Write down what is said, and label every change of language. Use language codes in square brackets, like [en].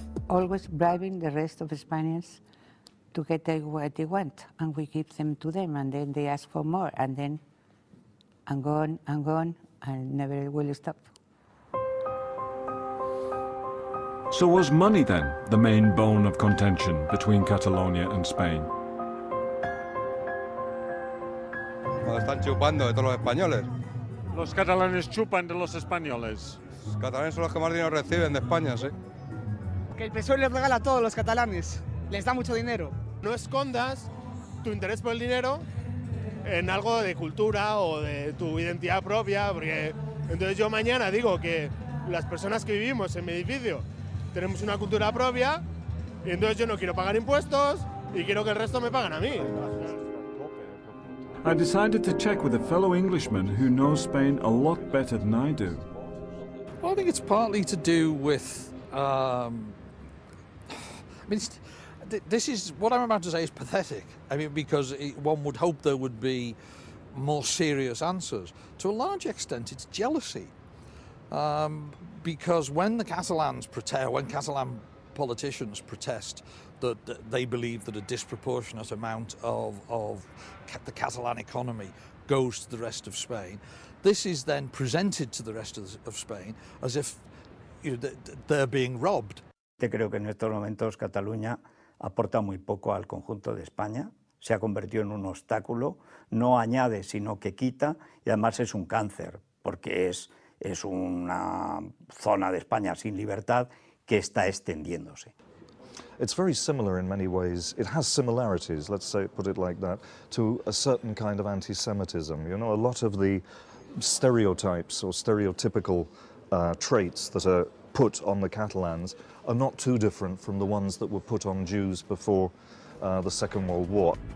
[en] Always bribing the rest of Spaniards to get what they want, and we give them to them, and then they ask for more, and then and gone, and never will stop. So was money then the main bone of contention between Catalonia and Spain? [es] Están chupando de todos los españoles. Los catalanes chupan de los españoles. Los catalanes son los que más dinero reciben de España, sí. Que el PSOE les regala a todos los catalanes, les da mucho dinero. No escondas tu interés por el dinero en algo de cultura o de tu identidad propia, porque entonces yo mañana digo que las personas que vivimos en mi edificio tenemos una cultura propia y entonces yo no quiero pagar impuestos y quiero que el resto me paguen a mí. [en] I decided to check with a fellow Englishman who knows Spain a lot better than I do. Well, I think it's partly to do with this is what I'm about to say is pathetic. I mean, because one would hope there would be more serious answers. To a large extent, it's jealousy. Because when the Catalans when Catalan politicians protest that they believe that a disproportionate amount of the Catalan economy goes to the rest of Spain, this is then presented to the rest of Spain as if they're being robbed. [es] Creo que en estos momentos Cataluña aporta muy poco al conjunto de España, se ha convertido en un obstáculo, no añade sino que quita y además es un cáncer porque es una zona de España sin libertad que está extendiéndose. [en] It's very similar in many ways. It has similarities, let's say, put it like that, to a certain kind of anti-Semitism. You know, a lot of the stereotypes or stereotypical traits that are put on the Catalans are not too different from the ones that were put on Jews before the Second World War.